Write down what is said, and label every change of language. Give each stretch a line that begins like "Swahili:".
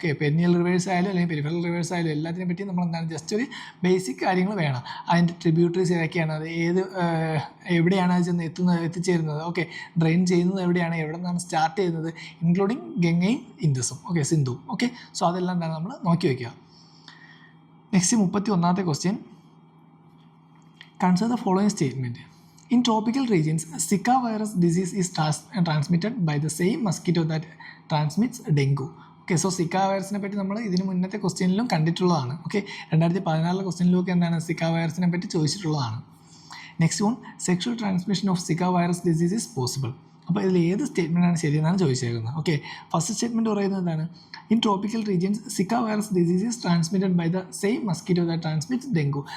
Malayalam: Okay, perennial reverse ആയാലും അല്ലെങ്കിൽ peripheral reverse ആയാലും എല്ലാത്തിനെ പറ്റി നമ്മൾ എന്താണ് ജസ്റ്റ് ഒരു ബേസിക് കാര്യങ്ങൾ വേണം. അതിൻ്റെ ട്രിബ്യൂട്ടറീസ് ഏതൊക്കെയാണ്, അത് എവിടെയാണ് അത് ചെന്ന് എത്തിച്ചേരുന്നത്, ഓക്കെ, ഡ്രെയിൻ ചെയ്യുന്നത് എവിടെയാണ്, എവിടെ നിന്നാണ് സ്റ്റാർട്ട് ചെയ്യുന്നത്, ഇൻക്ലൂഡിങ് ഗംഗയും ഇൻഡസും, ഓക്കെ, സിന്ധുവും. ഓക്കെ, സോ അതെല്ലാം എന്താണ് നമ്മൾ നോക്കി വയ്ക്കുക. Next 31ാമത്തെ question.
English: Consider the following statement. In tropical regions, Zika virus disease is transmitted by the same mosquito that transmits dengue.
Malayalam: Okay, so Zika വൈറസിനെ പറ്റി നമ്മൾ ഇതിന് മുന്നത്തെ ക്വസ്റ്റ്യനിലും കണ്ടിട്ടുള്ളതാണ്. ഓക്കെ, 2014 ക്വസ്റ്റ്യനിലൊക്കെ എന്താണ് സിക്ക വൈറസിനെ പറ്റി ചോദിച്ചിട്ടുള്ളതാണ്.
English: Next one, sexual transmission of Zika virus disease is possible.
Malayalam: അപ്പോൾ ഇതിൽ ഏത് സ്റ്റേറ്റ്മെൻറ്റാണ് ശരിയെന്നാണ് ചോദിച്ചേക്കുന്നത്. ഓക്കെ, ഫസ്റ്റ് സ്റ്റേറ്റ്മെൻറ്റ് പറയുന്നത് എന്താണ്,
English: In tropical regions Zika virus disease is transmitted by the same mosquito that transmits dengue.